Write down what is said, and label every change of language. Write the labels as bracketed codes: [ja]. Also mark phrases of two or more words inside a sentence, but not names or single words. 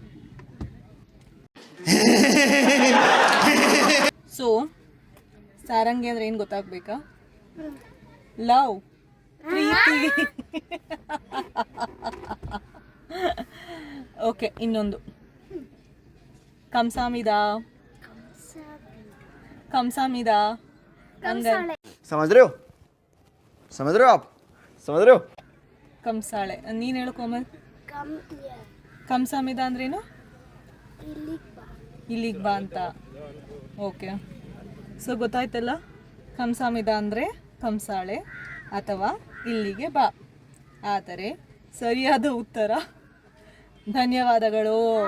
[kn] ಸೊ ಸಾರಂಗಿ ಅಂದರೆ ಏನು ಗೊತ್ತಾಗಬೇಕಾ? ಲವ್, ಪ್ರೀತಿ. ಓಕೆ, ಇನ್ನೊಂದು ಕಂಸಾಮಿದ. [hi] समझ रहे हो आप? समझ रहे हो? [kn] ಕಂಸಾಳೆ. ನೀನು ಹೇಳು ಕೋಮಲ್. ಕಂಸಾಮಿದ ಅಂದ್ರೇನು? ಇಲ್ಲಿಗೆ ಬಾ ಅಂತ. ಓಕೆ, ಸೊ ಗೊತ್ತಾಯ್ತಲ್ಲ, ಕಂಸಾಮಿದ ಅಂದರೆ ಕಂಸಾಳೆ ಅಥವಾ ಇಲ್ಲಿಗೆ ಬಾ. ಆದರೆ ಸರಿಯಾದ ಉತ್ತರ ಧನ್ಯವಾದಗಳು.